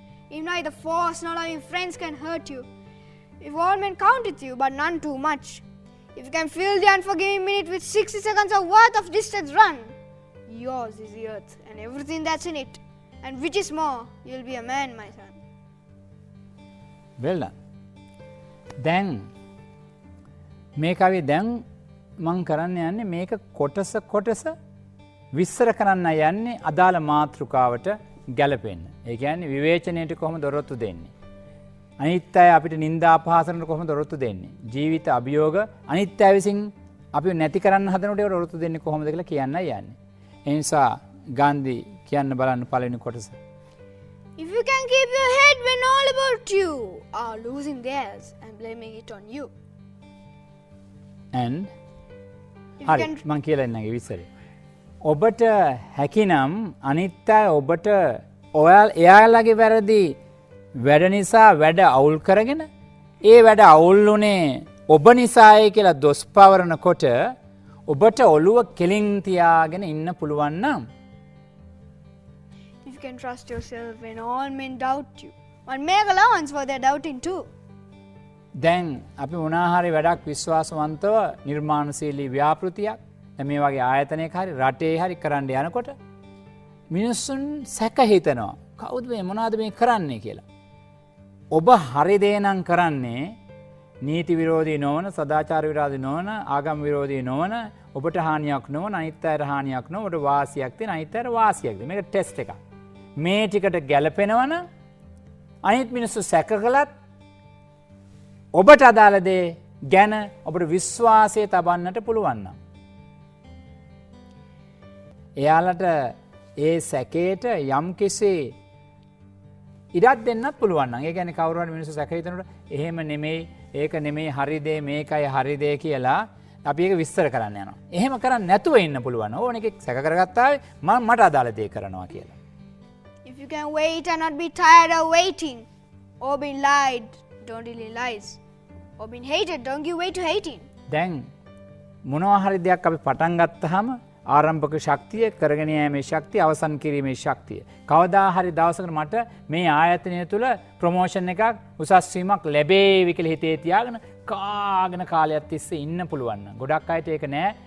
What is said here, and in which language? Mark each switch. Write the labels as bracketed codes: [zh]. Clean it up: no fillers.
[en] If neither force nor loving friends can hurt you, if all men count with you but none too much, if you can fill the unforgiving minute with 60 seconds of worth of distance run, yours is the earth and everything that's in it, and which is more, you'll be a man, my son. Well done. [si] දැන් මේ කවිය දැන් මං කරන්න යන්නේ මේක කොටස විස්තර කරන්න යන්නේ අදාළ මාතෘකාවට ගැලපෙන්න. ඒ කියන්නේ විවේචනයට කොහොමද දොරොත්තු දෙන්නේ? අනිත් අය අපිට නිନ୍ଦා අපහාසනට කොහොමද දොරොත්තු දෙන්නේ? ජීවිත අභියෝග අනිත් අය විසින් අපි නැති කරන්න හදනකොට ඒක දොරොත්තු දෙන්නේ කොහොමද කියලා කියන්නයි යන්නේ. ඒ නිසා ගාන්ධි කියන්න බලන්න පළවෙනි කොටස. [en] If you can keep your head when all about you are losing theirs and blaming it on you. And If you [si] හරි [en] can [si] මං කියලා ඉන්නගේ විස්තරේ. ඔබට හැකිනම් අනිත් අය ඔබට එයාලගේ වැරදි වැඩ නිසා වැඩ අවුල් කරගෙන ඒ වැඩ අවුල් වුණේ ඔබ නිසායි කියලා දොස් පවරනකොට ඔබට ඔළුව කෙලින් තියාගෙන ඉන්න පුළුවන් නම් [en] If you can trust yourself when all men doubt you, but make allowance for their doubting too. [si] දැන් අපි මොනාහරි වැඩක් විශ්වාසවන්තව නිර්මාණශීලී ව්‍යාපෘතියක් මේ වගේ ආයතනයක හරි රටේ හරි කරන්න යනකොට මිනිස්සුන් සැක හිතනවා කවුද මේ මොනවද මේ කරන්නේ කියලා. ඔබ හරි දේ නම් කරන්නේ නීති විරෝධී නොවන, සදාචාර විරෝධී නොවන, ආගම් විරෝධී නොවන, ඔබට හානියක් නොවන, අනිත් අයට හානියක් නොවන, ඔබට වාසියක් තියෙන, අනිත් අයට වාසියක් දෙන. මේක ටෙස්ට් එකක්. මේ ටිකට ගැලපෙනවන අනිත් මිනිස්සු සැක කළත් ඔබට අදාළ දේ ගැන ඔබට විශ්වාසය තබන්නට පුළුවන් නම් එයාලට ඒ සැකේට යම්කිසි ඉඩක් දෙන්නත් පුළුවන් නම්. ඒ කියන්නේ කවුරු හරි මිනිස්සු සැක හිතනකොට එහෙම නෙමෙයි, ඒක නෙමෙයි හරි දේ, මේකයි හරි දේ කියලා අපි ඒක විස්තර කරන්න යනවා. එහෙම කරන්නේ නැතුව ඉන්න පුළුවන්. ඕන එකෙක් සැක කරගත්තා මට අදාළ දේ කරනවා කියලා. [en] If you can wait and not be tired of waiting, or being lied, don't deal in lies. Or being hated, don't give way to hating. [si] දැන් මොනවා හරි දෙයක් අපි පටන් ගත්තාම ආරම්භක ශක්තිය, කරගෙන යෑමේ ශක්තිය, අවසන් කිරීමේ ශක්තිය. කවදා හරි දවසකට මට මේ ආයතනය තුල ප්‍රොමෝෂන් එකක්, උසස් වීමක් ලැබේවි කියලා හිතේ තියාගෙන කාගෙන කාලයක් තිස්සේ ඉන්න පුළුවන් නම්. ගොඩක් අයට ඒක නෑ.